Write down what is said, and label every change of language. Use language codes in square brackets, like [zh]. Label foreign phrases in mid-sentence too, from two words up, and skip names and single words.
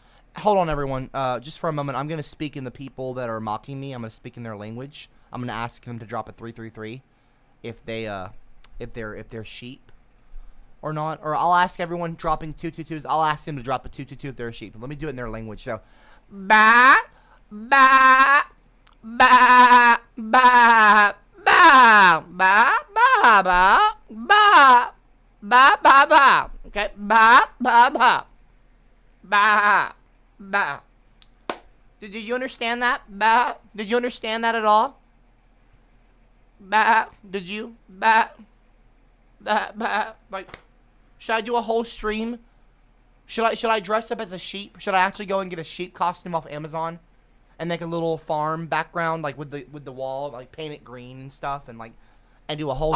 [en] Hold on, everyone. Just for a moment, I'm gonna speak in the people that are mocking me. I'm gonna speak in their language. I'm gonna ask them to drop a 333 if they're sheep or not. Or I'll ask everyone dropping 222s. I'll ask them to drop a 222 if they're a sheep. Let me do it in their language. So, ba ba ba ba ba ba ba ba ba ba ba ba. Okay, ba ba ba ba ba. Did you understand that? Ba. Did you understand that at all? Ba. Did you? Ba. Ba ba. Like, should I do a whole stream? Should I dress up as a sheep? Should I actually go and get a sheep costume off Amazon and make a little farm background, like with the wall, like paint it green and stuff, and do a whole